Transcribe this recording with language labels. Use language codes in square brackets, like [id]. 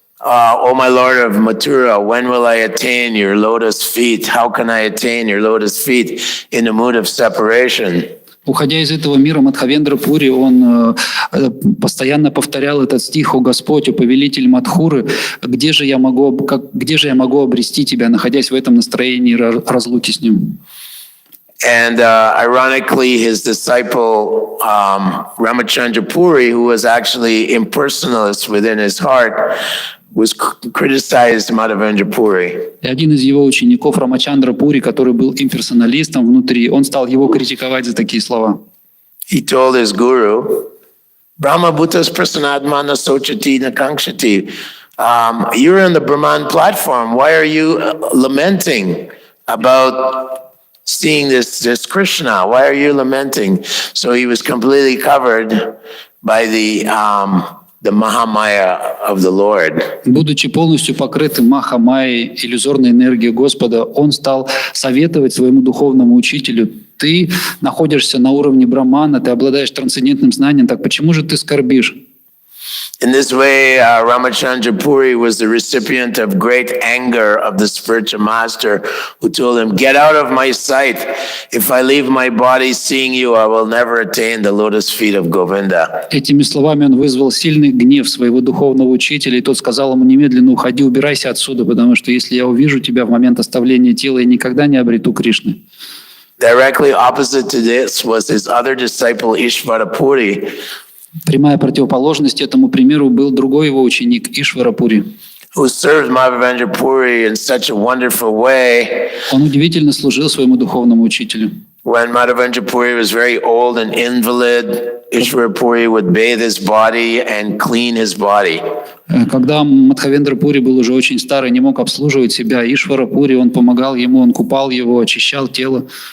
[en] O my Lord of Mathura, when will I attain your lotus feet? How can I attain your lotus feet in the mood of separation? [ru] Уходя из этого мира, Мадхавендра Пури, он постоянно повторял этот стих: «О Господь, о повелитель Мадхуры, где же я могу обрести тебя, находясь в этом настроении разлуки с ним?» [en] And ironically, his disciple Ramachandra Puri, who was actually impersonalist within his heart, was criticized Madhavendra Puri. [ru] И один из его учеников, Рамачандра Пури, который был имперсоналистом внутри, он стал его критиковать за такие слова. [en] He told his guru, [sa] Brahma Bhutas Prasanadmana Sochati Nakankshati. [en] You're on the Brahman platform. Why are you lamenting about seeing this Krishna? Why are you lamenting? So he was completely covered by the Mahamaya of the Lord. [ru] Будучи полностью покрытым Маха-майей, иллюзорной энергией Господа, он стал советовать своему духовному учителю: ты находишься на уровне Брамана, ты обладаешь трансцендентным знанием, так почему же ты скорбишь? [en] In this way, Ramachandra Puri was the recipient of great anger of the spiritual master, who told him, get out of my sight. If I leave my body seeing you, I will never attain the lotus feet of Govinda. [ru] Этими словами он вызвал сильный гнев своего духовного учителя, и тот сказал ему: немедленно уходи, убирайся отсюда, потому что если я увижу тебя в момент оставления тела, я никогда не обрету Кришны. [en] Directly opposite to this was his other disciple, Ishvara Puri, [ru] Прямая противоположность этому примеру был другой его ученик Ишвара Пури. [en] who served Madhavendra Puri in such a wonderful way. [ru] Он удивительно служил своему духовному учителю. [en] When Madhavendra Puri was very old and invalid, Ishvara Puri would bathe his body and clean his body. [ru] Когда Мадхавендра Пури был уже очень старый, не мог обслуживать себя, Ишвара Пури, он помогал ему, он купал его, очищал тело.